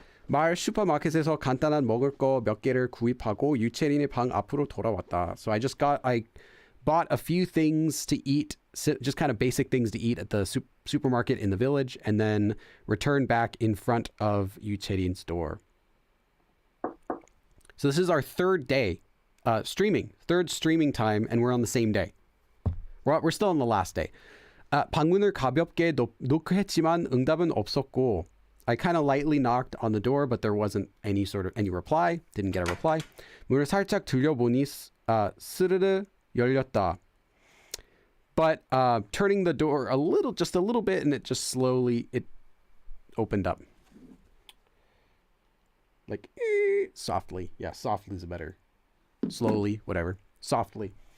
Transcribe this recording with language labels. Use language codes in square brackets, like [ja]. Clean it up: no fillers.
[ko] 말 슈퍼마켓에서 간단한 먹을 거 몇 개를 구입하고 유채린의 방 앞으로 돌아왔다. [en] So I bought a few things to eat, just kind of basic things to eat at the supermarket in the village, and then returned back in front of Yucherin's door. So this is our third day third streaming time, and we're on the same day. We're still on the last day. [ko] 방문을 가볍게 노크했지만 응답은 없었고, [en] I kind of lightly knocked on the door, but there wasn't any reply. Didn't get a reply. [ko] 문을 살짝 들려보니 스르르 열렸다. [en] But turning the door just a little bit, and it just slowly opened up. Like softly. Yeah, softly is better. Slowly, whatever. Softly.